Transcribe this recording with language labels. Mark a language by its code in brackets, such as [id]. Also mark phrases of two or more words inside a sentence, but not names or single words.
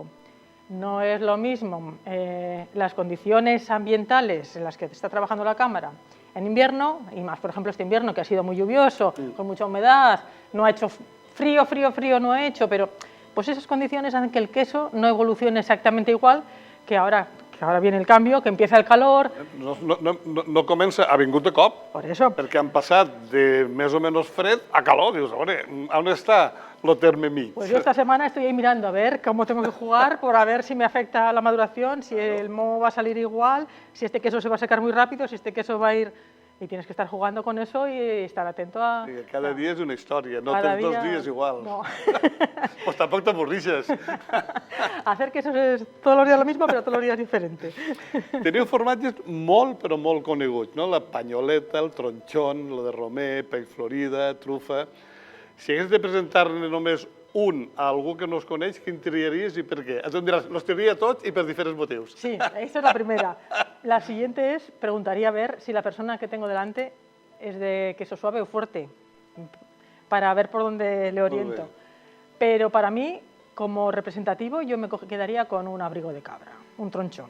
[es] No es lo mismo las condiciones ambientales en las que está trabajando la cámara en invierno, y más por ejemplo este invierno que ha sido muy lluvioso, con mucha humedad, no ha hecho frío, no ha hecho, pero pues esas condiciones hacen que el queso no evolucione exactamente igual que ahora viene el cambio, que empieza el calor... [ca] No comença, ha vingut de cop, [es] por eso. [ca] Perquè han passat de més o menys fred a calor. Dius, a veure, on està el terme mig? [es] Pues yo esta semana estoy ahí mirando a ver cómo tengo que jugar, por a ver si me afecta la maduración, si el moho va a salir igual, si este queso se va a secar muy rápido, si este queso va a ir... Y tienes que estar jugando con eso y estar atento a... [ca] Sí, cada dia és una història, no tens 2 dies iguals. No. Pues tampoc t'avorrixes. [es] Hacer quesos es todos los días lo mismo, pero todos los días diferente. [ca] Teniu formatges molt, però molt coneguts, no? La panyoleta, el tronxón, lo de romer, pell florida, trufa... Si hagués de presentar-ne només un a algú que no es coneix, quin triaries i per què? Em diràs, los triaria tots i per diferents motius. [es] Sí, esa es la primera. La siguiente es, preguntaría a ver si la persona que tengo delante es de queso suave o fuerte, para ver por dónde le oriento. Pero para mí, como representativo, yo me quedaría con un abrigo de cabra, un tronchón.